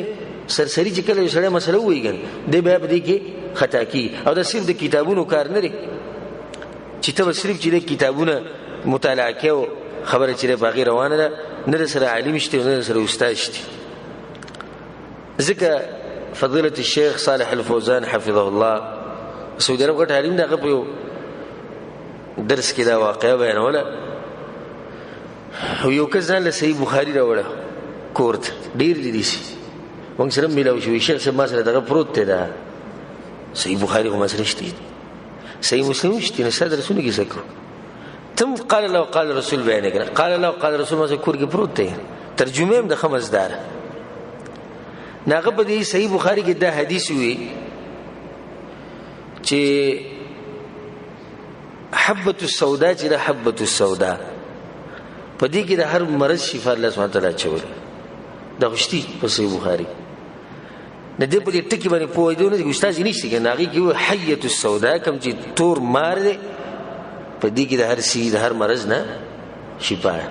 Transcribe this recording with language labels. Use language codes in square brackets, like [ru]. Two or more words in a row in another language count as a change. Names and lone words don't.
[ps] سرسري چې کله یو سړی مسله ووایي ګن دی بیا په دې کې خطا کېږي. او دا صرف د کتابونو کار نه دی چې ته به صرف چې د کتابونه مطالعه کوې او خبره چې دی په هغې روانه ده، نه د سره عالم شته نه د سره استاد شته. ځکه فضیلة الشیخ صالح الفوزان [ar] حفظه الله [ps] سعودي عرب غټ عالم دی، هغه په یو درس کې دا واقعه بیانوله. او یو کس ځان له صحیح بخاري راوړه کور ته، ډېر دي داسې موږ سره میلاو شوي. شیخ صاحب ما سره دغه پروت دی، دا صحیح بخاري خو ما سره شته، صحیح مسلم شته، نو ستا درسونه کې څه کوو؟ [ar] تم قال الله وقال رسول [ps] بیانې کړه. [ar] قال الله وقال رسول [ps] ما سره کور کې پروت دی، ترجمه هم د ښه مزداره. نو هغه په دې صحیح بخاري کې دا حدیث وي چې [ar] حبة السوداء [ps] چې دا [ar] حبة السوداء [ps] په دې کې د هر مرض شفا الله [ar] سبحانه وتعالی [ps] اچولی. دا خوشتي په صحیح بخاري نه دی. په دې ټکي باندې پوهېدو نه دي، استاد یې نشته که نه. هغې کې [ar] حیة السوداء [ps] کوم چې تور مار دی، په دې کې د هر سي د هر مرض نه شفا ده.